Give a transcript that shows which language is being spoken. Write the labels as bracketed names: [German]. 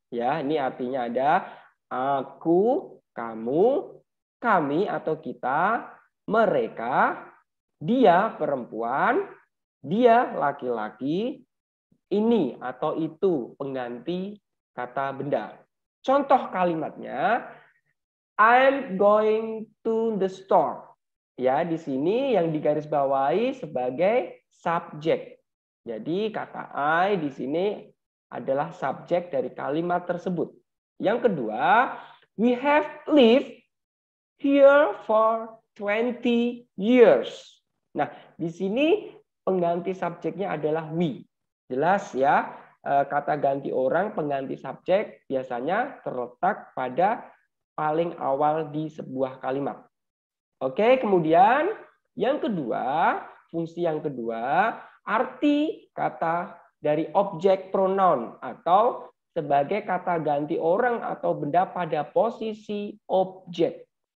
[Indonesian] Ya, ini artinya ada aku, kamu, kami atau kita, mereka, dia perempuan, dia laki-laki, ini atau itu pengganti kata benda. Contoh kalimatnya, [English] I'm going to the store. [Indonesian] Ya, di sini yang digarisbawahi sebagai subjek. Jadi kata I di sini adalah subjek dari kalimat tersebut. Yang kedua, [English] we have lived here for 20 years. [Indonesian] Nah, di sini pengganti subjeknya adalah we. Jelas ya, kata ganti orang pengganti subjek biasanya terletak pada paling awal di sebuah kalimat. Oke, kemudian yang kedua, fungsi yang kedua, arti kata dari objek pronoun atau sebagai kata ganti orang atau benda pada posisi objek.